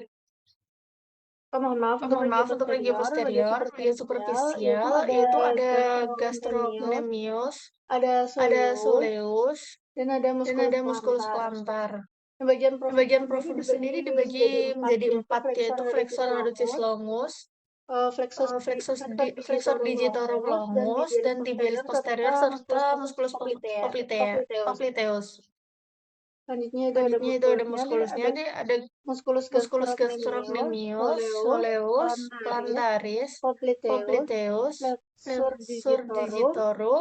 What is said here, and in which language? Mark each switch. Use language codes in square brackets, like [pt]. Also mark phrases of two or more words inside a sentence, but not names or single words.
[id] mohon maaf untuk regio posterior, bagian superficial yaitu ada gastrocnemius, ada ada soleus, soleus, dan ada dan musculus ada plantar. musculus plantar. Bagian Bagian profundus profundus sendiri sendiri dibagi menjadi empat, yaitu flexor flexor hallucis longus, flexor flexor digitorum longus, dan tibialis posterior, serta musculus popliteus. Selanjutnya itu ada muskulusnya, ada musculus gastrocnemius, soleus, plantaris, popliteus, flexor digitorum,